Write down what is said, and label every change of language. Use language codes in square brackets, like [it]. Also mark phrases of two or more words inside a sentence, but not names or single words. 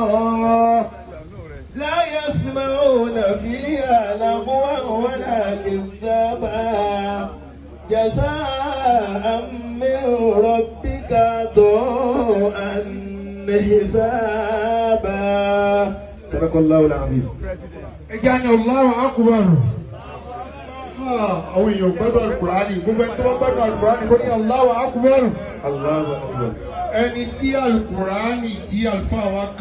[ar] لا يسمعون فيها لغوا ولا كذابا جزاء من ربك عطاء حسابا. صدق الله العظيم. Ẹjani الله أكبر. [yo] Àwọn èèyàn gbọ́dọ̀ Al-Qur'ani, gbogbo ẹni tó bá gbọ́dọ̀ Al-Qur'ani kó ní [ar] الله أكبر. الله أكبر. [yo] Ẹni tí Al-Qur'ani tí àlùfáà wa kà